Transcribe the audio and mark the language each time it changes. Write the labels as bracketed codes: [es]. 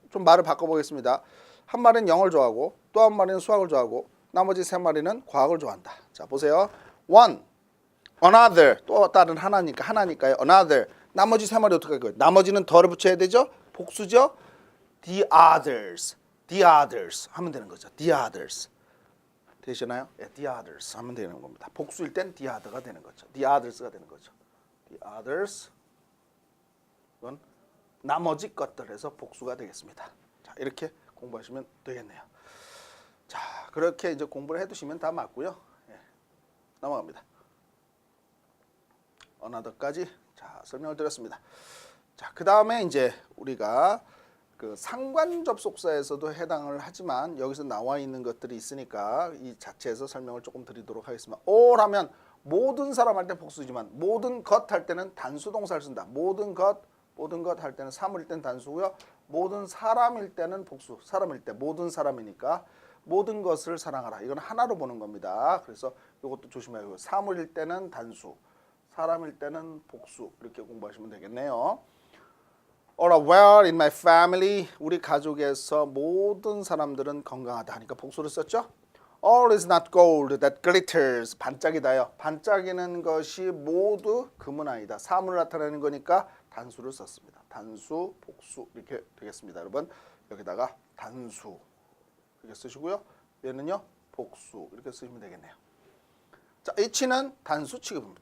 [ko] 좀 말을 바꿔보겠습니다. 한 마리는 영어를 좋아하고 또 한 마리는 수학을 좋아하고 나머지 세 마리는 과학을 좋아한다. 자, 보세요. one another 또 다른 하나니까요. another 나머지 세 마리 어떻게 할 거예요? 나머지는 더를 붙여야 되죠. 복수죠. the others 하면 되는 거죠. the others 되시나요? 예, the others 하면 되는 겁니다. 복수일 땐 the other가 되는 거죠. the others가 되는 거죠. the others 이건 나머지 것들에서 복수가 되겠습니다. 자, 이렇게 공부하시면 되겠네요. 자, 그렇게 이제 공부를 해두시면 다 맞고요. 예, 넘어갑니다. another까지 자 설명을 드렸습니다. 자, 그 다음에 이제 우리가 그 상관 접속사에서도 해당을 하지만 여기서 나와 있는 것들이 있으니까 이 자체에서 설명을 조금 드리도록 하겠습니다. all 하면 모든 사람 할 때 복수지만 모든 것 할 때는 단수 동사를 쓴다. 모든 것 할 때는 사물일 때는 단수고요. 모든 사람일 때는 복수. 사람일 때 모든 사람이니까 모든 것을 사랑하라. 이건 하나로 보는 겁니다. 그래서 이것도 조심해요. 사물일 때는 단수, 사람일 때는 복수 이렇게 공부하시면 되겠네요. [en] All are well in my family. [ko] 우리 가족에서 모든 사람들은 건강하다 하니까 복수를 썼죠. [en] All is not gold that glitters. [ko] 반짝이다요. 반짝이는 것이 모두 금은 아니다. 사물을 나타내는 거니까 단수를 썼습니다. 단수, 복수 이렇게 되겠습니다. 여러분 여기다가 단수 이렇게 쓰시고요. 얘는요 복수 이렇게 쓰시면 되겠네요. 자, H는 단수 취급입니다.